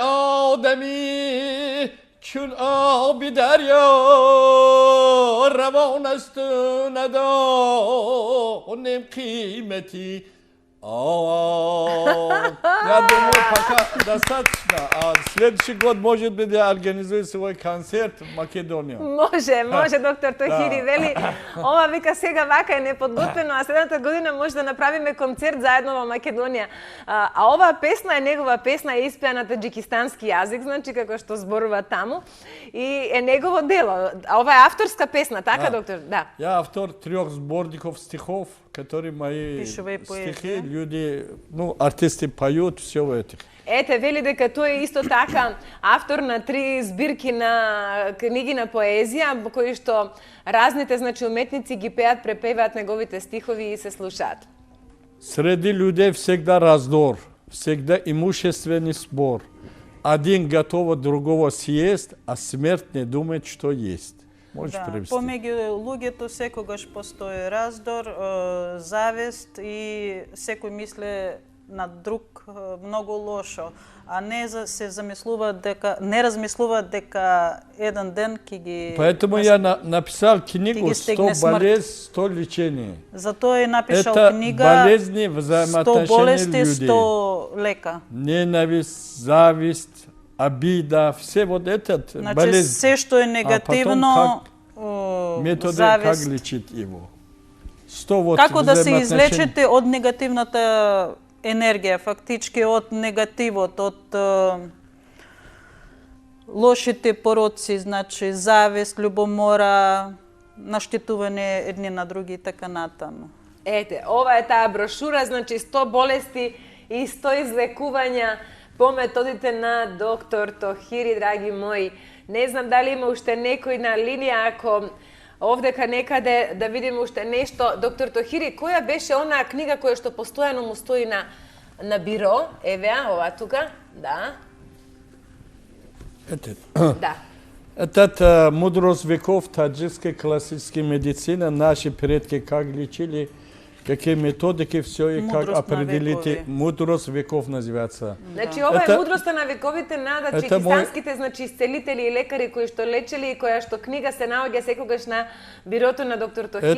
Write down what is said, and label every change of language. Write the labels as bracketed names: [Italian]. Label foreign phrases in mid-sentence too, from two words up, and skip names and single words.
[Persian] آدمی چون آب دریا روان است و ندانم قیمتی [Russian] Я думаю, пока достаточно. А следующий год, может быть, я организую свой концерт в Македонии. [Macedonian] Може, доктор Тохири, вели, ова вика сега вака е неподготвено, а следната година може да направиме концерт заедно во Македонија. А оваа песна е негова песна, е испеа на таджикистански јазик, значи како што зборува таму, и е негово дело. А ова е авторска песна, така, доктор? Да. [Russian] Я автор 3 сборников стихов, которые мои стихи, люди, ну, артисты поют, все в этих. [Macedonian] Ете, вели дека тој е исто така автор на 3 збирки на книги на поезија, кои што разните, значи, уметници ги пеат, препеваат неговите стихови и се слушаат. [Russian] Среди людей всегда раздор, всегда имущественный спор. Один готов другого съесть, а смерть не думает, что есть. [Macedonian] Можеш превести? Помеѓу луѓето секогаш постои раздор, завист и секој мисле на друг многу лошо, а не се замислува дека не размислува дека еден ден ќе ги. [Russian] Поэтому я написал книгу «100 болезни, 100 лечений». [Macedonian] Затоа е напишал [Russian] Это [Macedonian] книга [Russian] болезни, 100 взаимоотношения [Macedonian] болести, [Russian] людей. [Macedonian] 100 лека. [Russian] Ненависть, зависть, обида, все вот этот [Macedonian] Значи, [Russian] болезнь. [Macedonian] се што е негативно, [Russian] Методы [Macedonian] завист. [Russian] как лечить его. 100 вот [Macedonian] Како да се [Russian] взаимоотношения. [Macedonian] излечите од негативната енергија, фактички од негативот, од лошите пороци, значи завист, љубомора, наштетување едни на други и така натаму. Ете, ова е таа брошура, значи 100 болести и 100 излекувања по методите на доктор Тохири, драги мои. Не знам дали има уште некој на линија, ако овдека некаде да видиме уште нешто. Доктор Тохири, која беше онаа книга која што постојано му стои на биро? Еве, ова тука, да. Да. [Russian] Это мудрость веков таджикской классической медицины. Наши предки как лечили, какие методики, все и как определите. Мудрост веков называется. [Macedonian] Значи, ова е мудроста на вековите на таджикистанските, значи, исцелители и лекари кои што лечели и која што книга се наоѓа секогаш на бирото на доктор Тохири.